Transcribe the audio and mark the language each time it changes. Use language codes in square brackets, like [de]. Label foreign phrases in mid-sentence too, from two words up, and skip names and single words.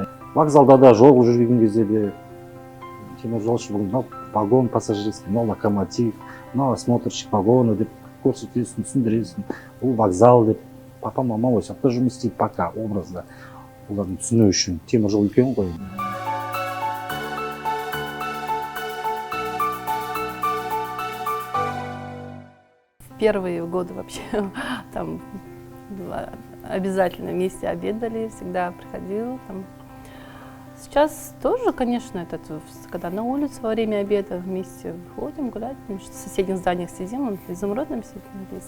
[kk] Вокзалда да, жол жүрген кезде де теміржолшы бүгін мынау [ru] вагон пассажирский, [kk] мынау локомотив, мынау [ru] осмотрщик вагона [kk] деп көрсетесің, түсіндіресің. Бұл вокзал деп, папа, мама осы жақта жұмыс істейді пока образда. Олардың түсіну үшін темір жол үлкен ғой. [ru] Первые годы вообще там обязательно вместе обедали, всегда приходил. Там. Сейчас тоже, конечно, когда на улице во время обеда вместе выходим гулять, потому что в соседних зданиях сидим, он в Изумрудном сидим здесь.